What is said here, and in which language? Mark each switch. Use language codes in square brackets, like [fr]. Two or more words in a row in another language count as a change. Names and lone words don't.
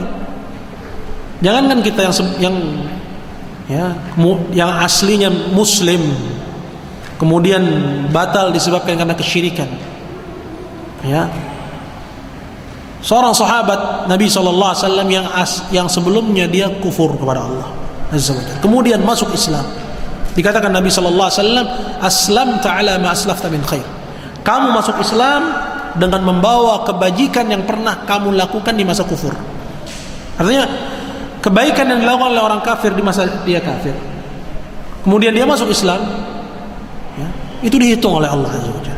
[id] Jangankan kita yang aslinya muslim kemudian batal disebabkan karena kesyirikan. Seorang sahabat Nabi SAW yang sebelumnya dia kufur kepada Allah [ar] Azza wa Jalla, [id] kemudian masuk Islam. Dikatakan Nabi SAW, [ar] aslamta ala ma aslafta min khair. [id] Kamu masuk Islam dengan membawa kebajikan yang pernah kamu lakukan di masa kufur. Artinya kebaikan yang dilakukan oleh orang kafir di masa dia kafir, kemudian dia masuk Islam, itu dihitung oleh Allah [ar] Azza wa Jalla.